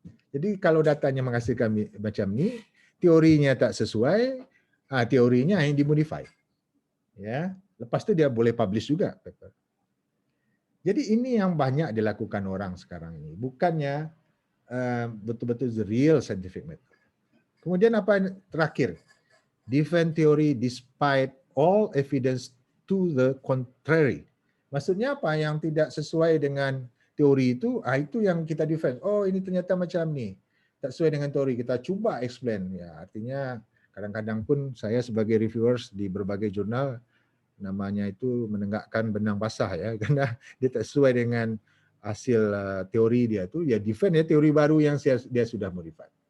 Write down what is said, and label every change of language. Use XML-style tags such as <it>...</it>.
<ms>Jadi kalau datanya menghasilkan macam ni, teorinya tak sesuai, teorinya yang dimodify. Ya, lepas itu dia boleh publish juga paper. Jadi ini yang banyak dilakukan orang sekarang ini, bukannya betul-betul</ms> <en>the real scientific method.</en> <ms>Kemudian apa terakhir?</ms> <en>Defend theory despite all evidence to the contrary.</en> <ms>Maksudnya apa? Yang tidak sesuai dengan teori itu yang kita defend. Oh, ini ternyata macam ni. Tak sesuai dengan teori, kita cuba explain. Ya, artinya kadang-kadang pun saya sebagai reviewers di berbagai jurnal namanya itu menenggakkan benang basah ya, karena dia tak sesuai dengan hasil teori dia tu, ya defend ya teori baru yang dia sudah modify.</ms>